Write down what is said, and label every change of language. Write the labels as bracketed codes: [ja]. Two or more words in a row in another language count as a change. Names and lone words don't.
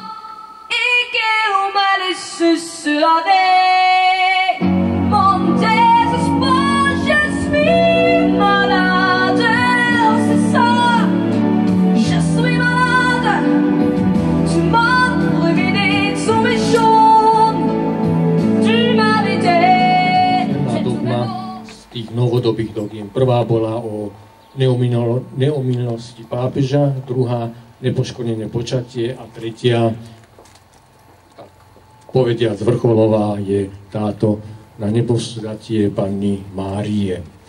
[fr] Et qu'on m'a laissé seul avec mon désespoir. Je suis malade, c'est ça. Je suis malade. Tu m'as révélé ton méchant. Tu m'avais dit. [sk] Dogma z tých novodobých dogiem. Prvá bola o neomylnosti pápeža, druhá nepoškodené počatie a tretia, tak povediac vrcholová, je táto na nebovzdatie Panny Márie.